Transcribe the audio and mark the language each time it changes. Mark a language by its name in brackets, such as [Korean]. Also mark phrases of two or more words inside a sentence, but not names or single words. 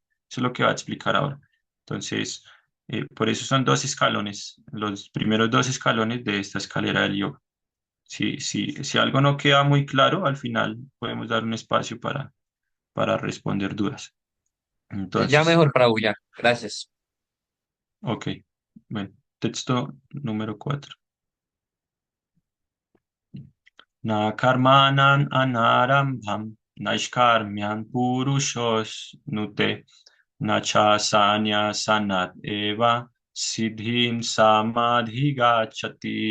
[Spanish] Eso es lo que va a explicar ahora. Entonces, por eso son dos escalones, los primeros dos escalones de esta escalera del yoga. Si algo no queda muy claro, al final podemos dar un espacio para responder dudas. Ya Entonces, mejor, Prabhu, ya. Gracias. ok. Bueno, texto número 4. [Sanskrit] न कर्मणाम् अनारम्भान् नैष्कर्म्यं पुरुषोऽश्नुते न च संन्यसनाद् एव सिद्धिं समधिगच्छति.